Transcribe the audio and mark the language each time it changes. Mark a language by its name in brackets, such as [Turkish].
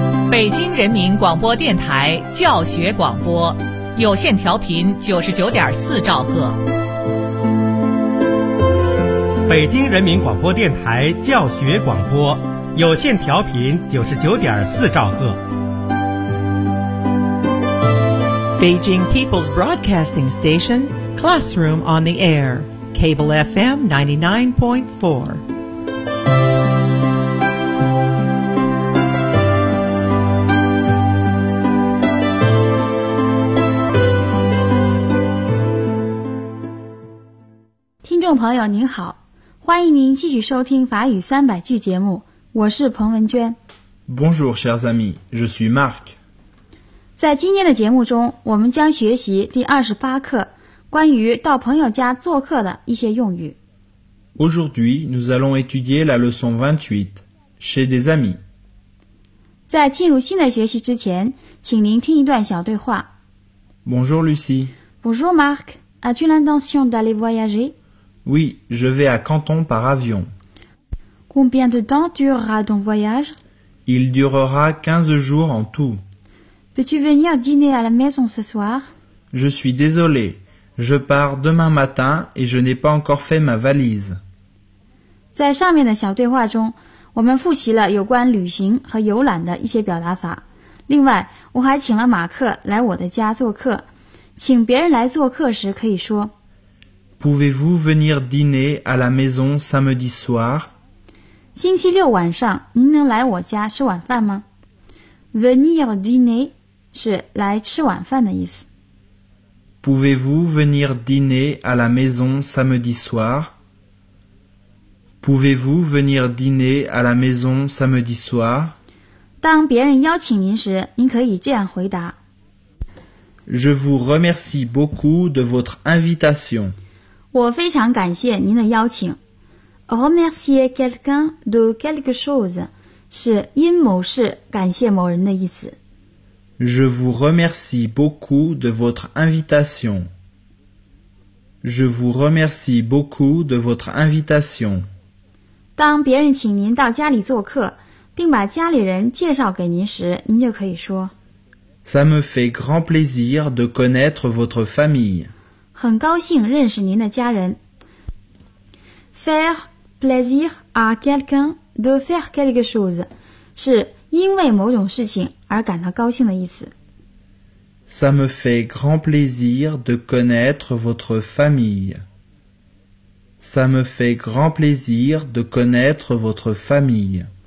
[Chinese] 北京人民广播电台教学广播，有线调频99.4兆赫。北京人民广播电台教学广播，有线调频99.4兆赫。 [English] Beijing People's Broadcasting Station, Classroom on the Air, Cable FM 99.4. [Chinese] 朋友您好，欢迎您继续收听法语三百句节目，我是彭文娟。 [French] Bonjour chers amis, je suis Marc。 [Chinese] 在今天的节目中，我们将学习第28课关于到朋友家做客的一些用语。 [French] Aujourd'hui, nous allons étudier la leçon 28, chez des amis。 [Chinese] 在进入新的学习之前，请您听一段小对话。 [French] Bonjour Lucie。 Bonjour Marc, as-tu l'intention d'aller voyager? Oui, je vais à Canton par avion. Combien de temps durera ton voyage? Il durera 15 jours en tout. Peux-tu venir dîner à la maison ce soir? Je suis désolé. Je pars demain matin et je n'ai pas encore fait ma valise. [Chinese] 在上面的小对话中，我们复习了有关旅行和游览的一些表达法。另外，我还请了马克来我的家做客。请别人来做客时可以说 [French] Pouvez-vous venir dîner à la maison samedi soir? [Chinese] 星期六晚上，您能来我家吃晚饭吗？ [French] Venir dîner [Chinese] 是来吃晚饭的意思。 [French] Pouvez-vous venir dîner à la maison samedi soir? Pouvez-vous venir dîner à la maison samedi soir? [Chinese] 当别人邀请您时，您可以这样回答。 [French] Je vous remercie beaucoup de votre invitation. [Chinese] 我非常感谢您的邀请。 [French] Remercier quelqu'un de quelque chose [Chinese] 是因某事感谢某人的意思。 [French] Je vous remercie beaucoup de votre invitation. Je vous remercie beaucoup de votre invitation. [Chinese] 当别人请您到家里做客，并把家里人介绍给您时，您就可以说 [French] Ça me fait grand plaisir de connaître votre famille. [Chinese] 很高兴认识您的家人。 [French] Faire plaisir à quelqu'un de faire quelque chose [Chinese] 是因为某种事情而感到高兴的意思。 [French] Ça me fait grand plaisir de connaître votre famille. Ça me fait grand plaisir de connaître votre famille.